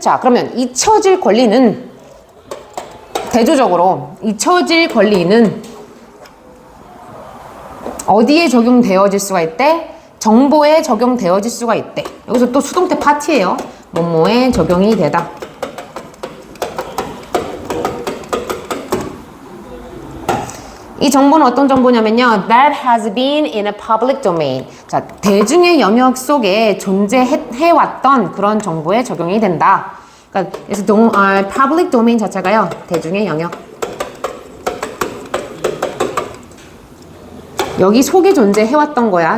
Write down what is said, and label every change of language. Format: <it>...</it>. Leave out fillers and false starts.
<ko>자, 그러면 잊혀질 권리는 대조적으로 잊혀질 권리는 어디에 적용되어질 수가 있대? 정보에 적용되어질 수가 있대. 여기서 또 수동태 파트예요. 뭐뭐에 적용이 되다. 이 정보는 어떤 정보냐면요.</ko> <en>That has been in a public domain.</en> <ko>자, 대중의 영역 속에 존재해왔던 그런 정보에 적용이 된다. 그러니까 그래서 public domain 자체가요. 대중의 영역. 여기 속에 존재해왔던 거야.</ko>